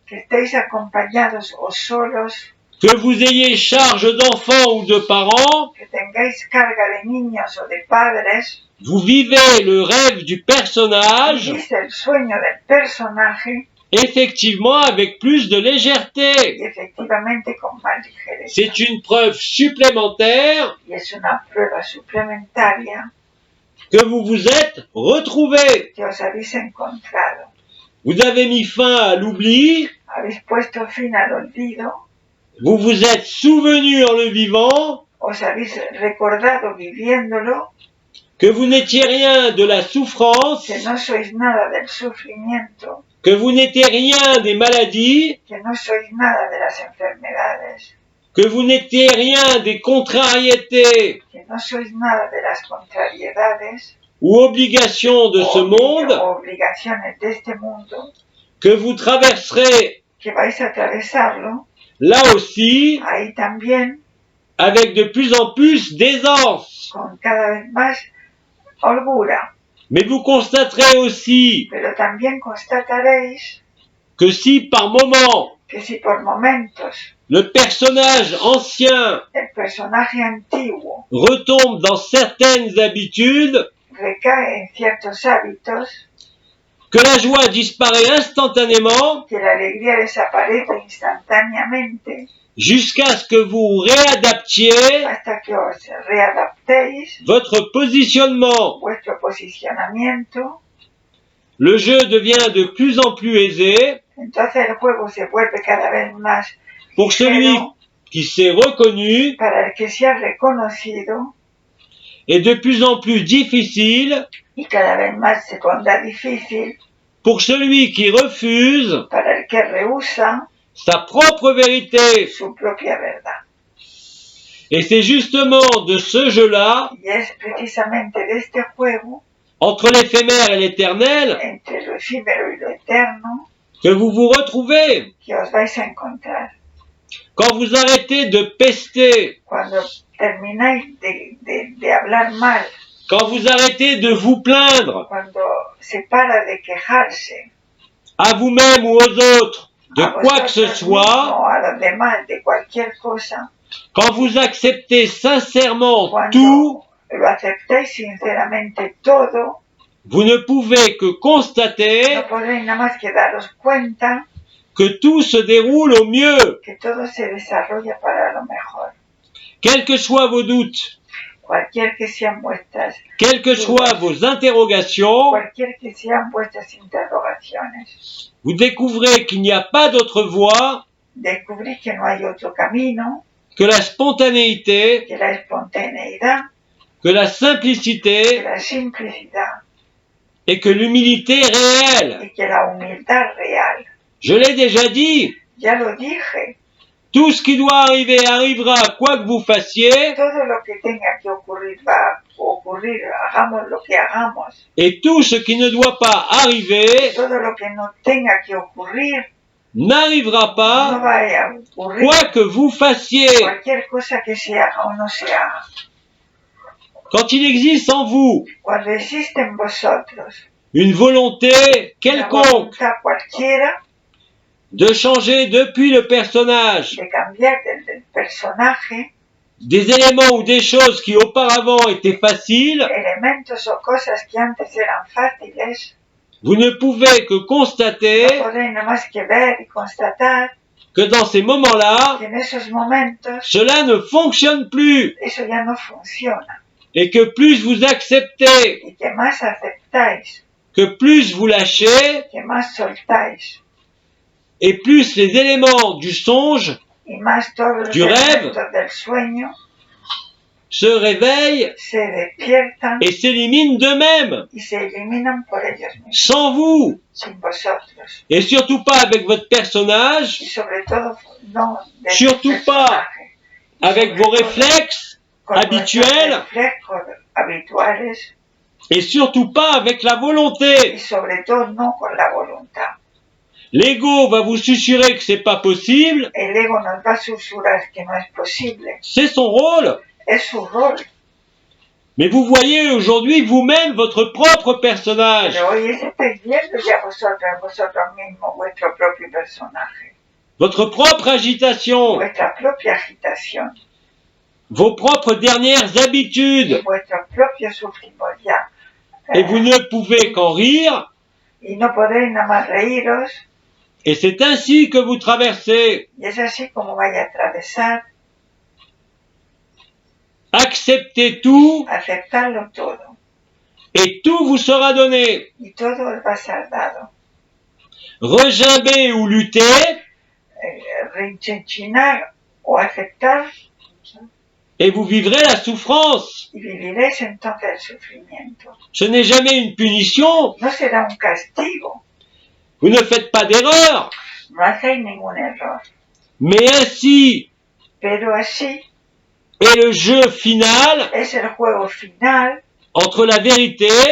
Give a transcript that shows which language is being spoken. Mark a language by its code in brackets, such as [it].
[es] que estéis acompañados o solos, [fr] que vous ayez charge d'enfants ou de parents, [es] que tengáis carga de niños o de padres, [fr] vous vivez le rêve du personnage, [es] vivís el sueño del personaje [fr] effectivement avec plus de [es] y [fr] légèreté. [es] efectivamente con más ligereza. [fr] C'est une preuve supplémentaire [es] Y es una prueba suplementaria [fr] que vous vous êtes retrouvés. [es] que os habéis encontrado. [fr] Vous avez mis fin à l'oubli, [es] Habéis puesto fin al olvido, [fr] vous vous êtes souvenu en le vivant [es] os habéis recordado viviéndolo, [fr] que vous n'étiez rien de la souffrance, [es] que no sois nada del sufrimiento, [fr] que vous n'étiez rien des maladies, [es] que no sois nada de las enfermedades, [fr] que vous n'étiez rien des contrariétés [es] que no sois nada de las contrariedades [fr] ou obligations de ce monde, [es] o obligaciones de este mundo, [fr] que vous traverserez [es] que vais a atravesarlo, [fr] là aussi [es] ahí también, [fr] avec de plus en plus d'aisance. [es] con cada vez más holgura. [fr] Mais vous constaterez aussi [es] Pero también constataréis [fr] que si par moment [es] que si por momentos [fr] le personnage ancien [es] el personaje antiguo [fr] retombe dans certaines habitudes, [es] recae en ciertos hábitos, [fr] que la joie disparaît instantanément [es] que la alegría desaparece instantáneamente [fr] jusqu'à ce que vous réadaptiez [es] hasta que os readaptéis [fr] votre positionnement. [es] vuestro posicionamiento, [fr] Le jeu devient de plus en plus aisé [es] entonces el juego se vuelve cada vez más [fr] pour celui [es] ligero [fr] qui s'est reconnu [es] para el que se ha reconocido [fr] et de plus en plus difficile [es] y cada vez más se pondrá difícil [fr] pour celui qui refuse [es] para el que rehúsa [fr] sa propre vérité. [es] su propia verdad. [fr] Et c'est justement de ce jeu-là, [es] Y es precisamente de este juego, [fr] entre l'éphémère et l'éternel, [es] entre lo efímero y lo eterno, [fr] que vous vous retrouvez. [es] que os vais a encontrar. [fr] Quand vous arrêtez de pester, [es] Cuando termináis de hablar mal, [fr] quand vous arrêtez de vous plaindre [es] cuando se para de quejarse [fr] à vous-même ou aux autres de [es] a [fr] quoi que ce [es] vosotros [fr] soit, [es] mismos, a los demás, de cualquier cosa, [fr] quand vous acceptez sincèrement [es] cuando [fr] tout, [es] lo aceptáis sinceramente todo, [fr] vous ne pouvez que constater [es] no podréis nada más que daros cuenta [fr] que tout se déroule au mieux. [es] que todo se desarrolla para lo mejor. [fr] Quels que soient vos doutes, [es] Cualquier que sean vuestras, [fr] quelles que soient vos interrogations, [es] cualquier que sean vuestras interrogaciones, [fr] vous découvrez qu'il n'y a pas d'autre voie [es] descubrís que no hay otro camino, [fr] que la spontanéité, [es] que la espontaneidad, [fr] que la [es] que [fr] simplicité [es] la simplicidad [fr] et que l'humilité réelle. [es] y que la humildad real. [fr] Je l'ai déjà dit, [es] Ya lo dije, [fr] Tout ce qui doit arriver arrivera quoi que vous fassiez, [es] Todo lo que tenga que ocurrir va a ocurrir, hagamos lo que hagamos. [fr] et tout ce qui ne doit pas arriver [es] Todo lo que no tenga que ocurrir [fr] n'arrivera [es] no [fr] pas [es] va a ocurrir. [fr] quoi que vous fassiez. [es] Cualquier cosa que se haga o no se haga. [fr] Quand il existe en vous [es] Cuando existe en vosotros [fr] une volonté [es] una [fr] quelconque [es] voluntad cualquiera [fr] de changer depuis le personnage [es] de cambiar del personaje, [fr] des éléments ou des choses qui auparavant étaient faciles, [es] elementos o cosas que antes eran fáciles, [fr] vous ne pouvez que constater [es] no podéis nada más que ver y constatar [fr] que dans ces moments-là, [es] que en esos momentos [fr] cela ne fonctionne plus [es] eso ya no funciona [fr] et que plus vous acceptez, [es] y que más aceptáis, [fr] que plus vous lâchez [es] que más soltáis [fr] et plus les éléments du songe [es] y más todos los [fr] Du rêve. [es] elementos del sueño [fr] se réveillent [es] se despiertan [fr] et s'éliminent d'eux-mêmes, [es] y se eliminan por ellos mismos, [fr] sans vous, [es] sin vosotros. [fr] et surtout pas avec votre personnage, [es] Y sobre todo no del [fr] Surtout pas [es] personaje, [fr] avec vos réflexes [es] con [fr] habituels, [es] nuestros reflejos habituales [fr] et surtout pas avec la [es] y [fr] volonté. [es] sobre todo no con la voluntad. [fr] L'ego va vous susurrer que c'est pas possible, [es] El ego nos va a susurrar que no es posible, [fr] c'est son rôle. [es] es su rol, [fr] Mais vous voyez aujourd'hui vous-même votre propre personnage. [es] pero hoy estáis viendo ya vosotros mismos vuestro propio personaje, [fr] Votre propre agitation, [es] vuestra propia agitación, [fr] vos propres dernières [es] y [fr] habitudes, [es] vuestros propios sufrimos ya. [fr] et vous ne pouvez qu'en rire, [es] Y no podéis nada más reíros, [fr] et c'est ainsi que vous traversez. [es] y es así como vais a atravesar, [fr] Acceptez tout, [es] aceptarlo todo, [fr] et tout vous sera donné. [es] y todo os va a ser dado. [fr] Regimber ou lutter, [es] Reinchinar o aceptar, [fr] et vous vivrez la souffrance. [es] y viviréis entonces el sufrimiento. [fr] Ce n'est jamais une punition, [es] No será un castigo, [fr] vous ne faites pas d'erreur, [es] no hacéis ningún error, [fr] mais ainsi [es] pero así [fr] est le jeu final [es] es el juego final [fr] entre la vérité